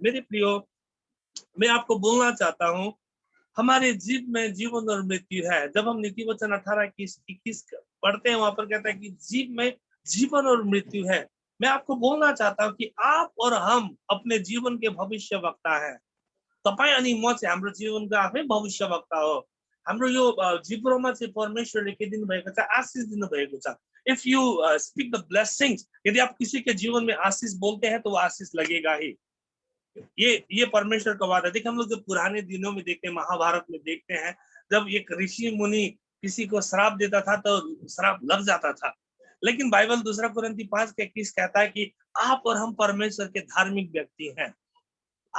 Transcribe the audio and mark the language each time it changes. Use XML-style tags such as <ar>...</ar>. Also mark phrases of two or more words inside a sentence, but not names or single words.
<hi>मेरे प्रियो, मैं आपको बोलना चाहता हूँ, हमारे जीव में जीवन और मृत्यु है। जब हम नीति वचन 18:21 पढ़ते हैं, वहां पर कहता है कि जीव में जीवन और मृत्यु है। मैं आपको बोलना चाहता हूँ कि आप और हम अपने जीवन के भविष्य वक्ता है।</hi> <ne>तपाईं अनि म चाहिँ हाम्रो जीवनको आफै भविष्यवक्ता हो। हाम्रो यो जिब्रोमा चाहिँ परमेश्वरले के दिनुभएको छ? आशीष दिनुभएको छ।</ne> <en>If you speak the blessings,</en> <hi>यदि आप किसी के जीवन में आशीष बोलते हैं तो वो आशीष लगेगा ही। ये परमेश्वर का वादा है। देखिए, हम लोग जब पुराने दिनों में देखते हैं, महाभारत में देखते हैं, जब एक ऋषि मुनि किसी को श्राप देता था तो श्राप लग जाता था। लेकिन बाइबल 2 कुरिन्थी 5:21 कहता है कि आप और हम परमेश्वर के धार्मिक व्यक्ति हैं।</hi>